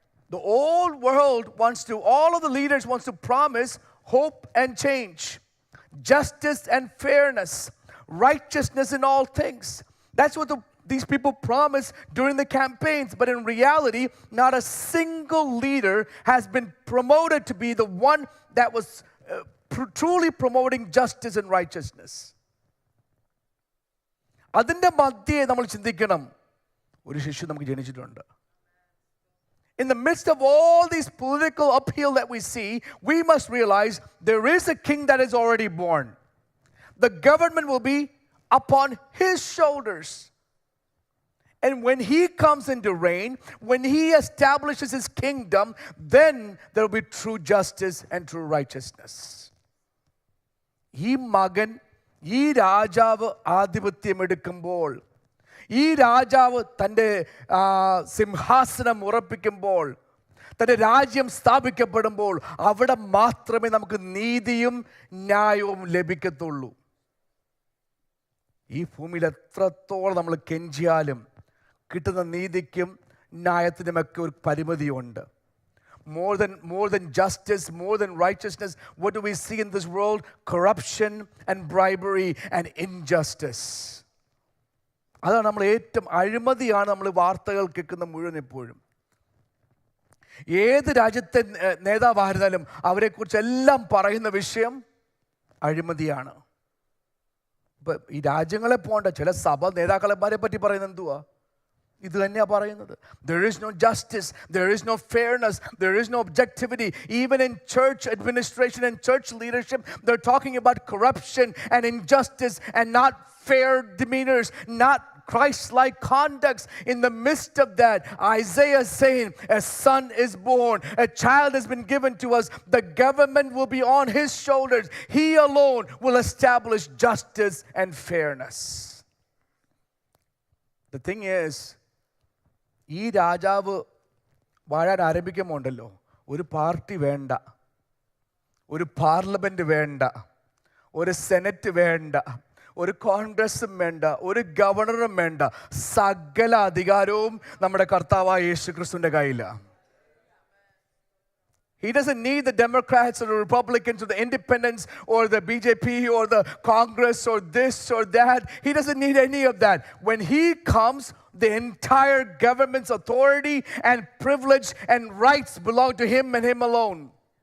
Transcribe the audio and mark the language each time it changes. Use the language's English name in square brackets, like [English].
[English] The whole world wants to, all of the leaders wants to promise hope and change, justice and fairness, righteousness in all things. That's what these people promise during the campaigns. But in reality, not a single leader has been promoted to be the one that was truly promoting justice and righteousness. [Malayalam] അതിൻ്റെ മധ്യേ നമ്മൾ ചിന്തിക്കണം, ഒരു ശിശു നമുക്ക് ജനിച്ചിട്ടുണ്ട്. [English] In the midst of all these political upheaval that we see, we must realize there is a king that is already born. The government will be upon his shoulders. And when he comes into reign, when he establishes his kingdom, then there will be true justice and true righteousness. [Malayalam] ഈ മകൻ, ഈ രാജാവ് ആധിപത്യം എടുക്കുമ്പോൾ, ഈ രാജാവ് തൻ്റെ സിംഹാസനം ഉറപ്പിക്കുമ്പോൾ, തൻ്റെ രാജ്യം സ്ഥാപിക്കപ്പെടുമ്പോൾ, അവിടെ മാത്രമേ നമുക്ക് നീതിയും ന്യായവും ലഭിക്കത്തുള്ളൂ. ഈ ഭൂമിയിൽ എത്രത്തോളം നമ്മൾ കെഞ്ചിയാലും കിട്ടുന്ന നീതിക്കും ന്യായത്തിനുമൊക്കെ ഒരു പരിമിതിയുണ്ട്. [English] More than justice, more than righteousness, what do we see in this world? Corruption and bribery and injustice. [Malayalam] അതാണ് നമ്മൾ ഏറ്റവും അഴിമതിയാണ് നമ്മൾ വാർത്തകൾ കേൾക്കുന്ന മുഴുവൻ എപ്പോഴും. ഏത് രാജ്യത്തെ നേതാവായിരുന്നാലും അവരെക്കുറിച്ചെല്ലാം പറയുന്ന വിഷയം അഴിമതിയാണ്. ഇപ്പം ഈ രാജ്യങ്ങളെ പോകേണ്ട ചില സഭ നേതാക്കളെമാരെ പറ്റി പറയുന്നത് എന്തുവാ? ഇത് തന്നെയാണ് പറയുന്നത്. [English] There is no justice, there is no fairness, there is no objectivity. Even in church administration and church leadership, they're talking about corruption and injustice and not fair demeanors, not Christ-like conducts. In the midst of that, Isaiah is saying, a son is born, a child has been given to us, the government will be on his shoulders. He alone will establish justice and fairness. The thing is, [Malayalam] ഈ രാജാവ് വാഴാൻ ആരംഭിക്കുമ്പോൾ ഉണ്ടല്ലോ, ഒരു party വേണ്ട, ഒരു parliament വേണ്ട, ഒരു senate വേണ്ട, ഒരു കോൺഗ്രസും വേണ്ട, ഒരു ഗവർണറും വേണ്ട. സകല അധികാരവും നമ്മുടെ കർത്താവായ യേശു ക്രിസ്തുവിൻ്റെ കയ്യിലാണ്. [English] He doesn't need the Democrats or the Republicans or the independents or the BJP or the Congress or this or that. He doesn't need any of that. When he comes, the entire government's authority and privilege and rights belong to him and him alone.